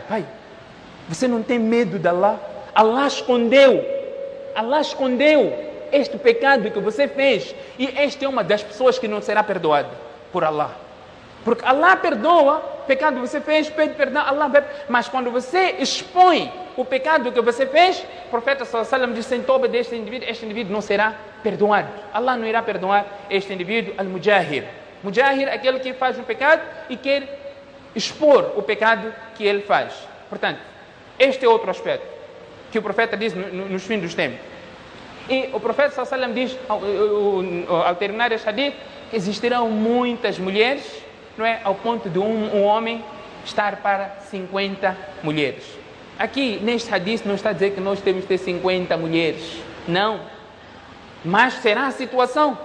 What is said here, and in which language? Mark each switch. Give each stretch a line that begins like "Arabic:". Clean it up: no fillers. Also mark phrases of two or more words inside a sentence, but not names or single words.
Portuguese: Pai, você não tem medo de Allah? Allah escondeu este pecado que você fez. E esta é uma das pessoas que não será perdoada por Allah. Porque Allah perdoa o pecado que você fez, pede perdão, Allah vai. Mas quando você expõe o pecado que você fez, o profeta
Arabic: صلى الله عليه وسلم
Portuguese: diz, sem toba deste indivíduo, este indivíduo não será perdoado. Allah não irá perdoar este indivíduo, al-mujahir. Mujahir é aquele que faz um pecado e quer expor o pecado que ele faz. Portanto, este é outro aspecto que o profeta diz nos fins dos tempos. E o profeta
Arabic: صلى الله عليه وسلم
Portuguese: diz, ao terminar este hadith, existirão muitas mulheres, não é? Ao ponto de um homem estar para 50 mulheres. Aqui, neste hadith, não está a dizer que nós temos que ter 50 mulheres. Não. Mas será a situação.